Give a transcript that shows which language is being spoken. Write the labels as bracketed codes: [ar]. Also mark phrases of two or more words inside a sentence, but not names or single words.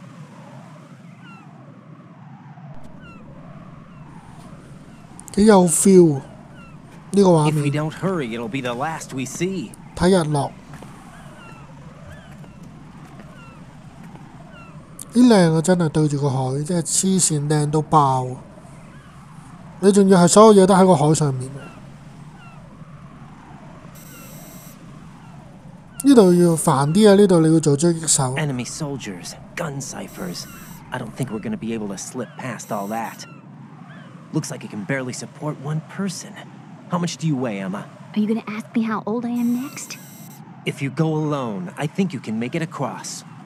[yue] 幾有 feel 呢個畫 [en] If we [yue] 面。 [en] don't hurry, it'll be the last we see. [yue] 睇日落，幾靚啊！真係對住個海，真係黐線靚到爆啊！你仲要係所有嘢都喺個海上面啊！呢度要煩啲啊！呢度你要做狙擊手。 [en] Enemy soldiers, gun ciphers. I don't think we're gonna be able to slip past all that. Looks like it can barely support one person. How much do you weigh, Emma? Are you gonna ask me how old I am next? If you go alone, I think you can make it across.